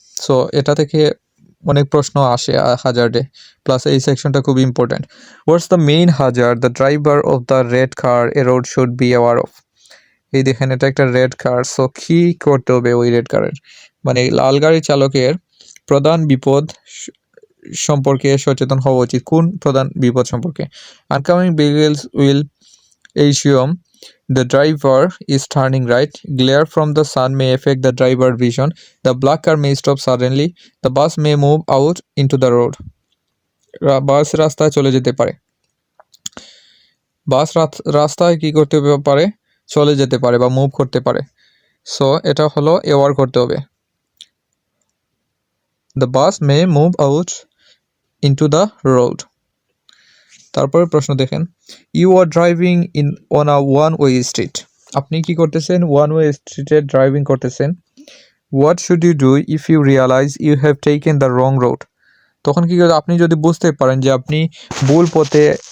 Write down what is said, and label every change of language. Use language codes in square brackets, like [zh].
[bn] So এটা থেকে অনেক প্রশ্ন আসে হাজার্ডে, প্লাস এই সেকশনটা খুব important. [en] What's the main hazard the driver of the red car a road should be aware of. [bn] এই দেখেন এটা একটা রেড কার। সো কী করতে হবে ওই রেড কারের, মানে লাল গাড়ি চালকের প্রধান বিপদ সম্পর্কে সচেতন হওয়া উচিত। কোন প্রধান বিপদ সম্পর্কে, [en] Oncoming vehicles will assume the driver is turning right, glare from the sun may affect the driver vision, the black car may stop suddenly, the bus may move out into the road. [bn] বাস রাস্তায় চলে যেতে পারে, বাস রাস্তায় কি করতে পারে, চলে যেতে পারে বা মুভ করতে পারে। [en] so [bn] এটা হলো অ্যাওয়ার করতে হবে, [en] the bus may move out into the road. [bn] তারপরে প্রশ্ন দেখেন, [en] You are driving on a one way street. [bn] আপনি কি করতেছেন, ওয়ান ওয়ে স্ট্রিটে ড্রাইভিং করতেছেন। [en] What should you do if you realise you have taken the wrong road. [bn] তখন কি করে, আপনি যদি বুঝতে পারেন যে আপনি ভুল পথে